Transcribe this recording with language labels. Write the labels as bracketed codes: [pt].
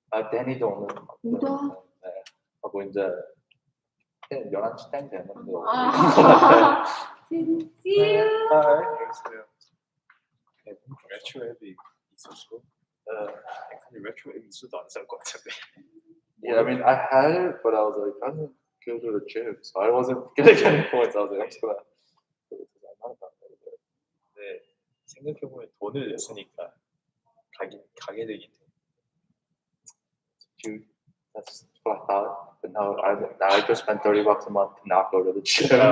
[ko] 데니도 오늘 못 와? 네. 하고 이제 11시 땡 되는데. 아, 진짜? 안녕하세요. 레트로 앱이 있었어. 근데 레트로 앱 있어도 안 살 것 같은데. [en] Yeah, I mean, I had it, but I was like, go to the gym, so I wasn't gonna get any points. I was like, I'm just gonna go to the gym. [ko] 네, 생각해보면 돈을 냈으니까 가게 되긴 돼. [en] Dude, that's what I thought. But now I just spent $30 a month to not go to the gym.